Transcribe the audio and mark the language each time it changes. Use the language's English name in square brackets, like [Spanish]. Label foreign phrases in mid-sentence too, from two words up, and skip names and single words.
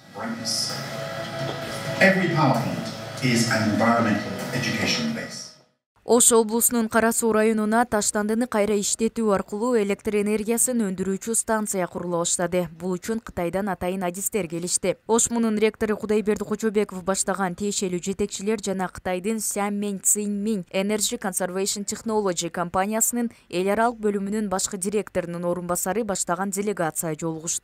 [English] brightness. Every power plant is an environmental education base. [Kyrgyz] Ош облусунун Кара Суу районуна таштандыны кайра иштетүү аркылуу электр энергиясын өндүрүүчү станция курула баштады. Бул үчүн Кытайдан атайын адистер келишти. Ош мунун ректору Кудайберди Кочобеков баштаган тиешелүү жетекчилер жана Кытайдын Сяммень Цинминь Energy Conservation Technology компаниясынын эл аралык бөлүмүнүн башкы директорунун орун басары баштаган делегация жолугушту.